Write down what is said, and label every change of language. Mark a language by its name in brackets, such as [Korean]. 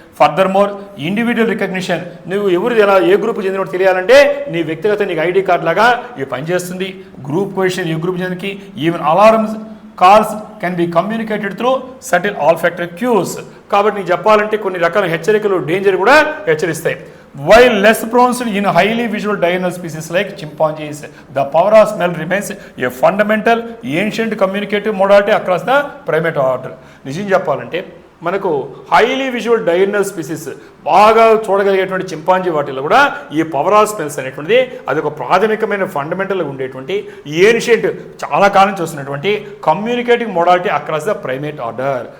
[English] further more individual recognition, [Telugu] నువ్వు ఎవరు ఎలా ఏ గ్రూప్ చెందినట్టు తెలియాలంటే నీ వ్యక్తిగత నీకు ఐడి కార్డ్ లాగా ఇవి పనిచేస్తుంది. [English] group position, [Telugu] ఏ group చెందినకి [English] Even alarms calls can be communicated through certain olfactory cues. [Telugu] కాబట్టి నీకు చెప్పాలంటే కొన్ని రకాల హెచ్చరికలు, డేంజర్ కూడా హెచ్చరిస్తాయి. [English] While less pronounced in highly visual diurnal species like chimpanzees, the power of smell remains a fundamental ancient communicative modality across the primate order. [Telugu] నిజం చెప్పాలంటే మనకు [English] highly visual diurnal species [Telugu] బాగా చూడగలిగేటువంటి చింపాంజీ వాటిలో కూడా ఈ పవర్ ఆఫ్ స్మెల్స్ అనేటువంటిది అది ఒక ప్రాథమికమైన ఫండమెంటల్గా ఉండేటువంటి ఏన్షియంట్ చాలా కాలం చూస్తున్నటువంటి [English] Communicating modality across the primate order.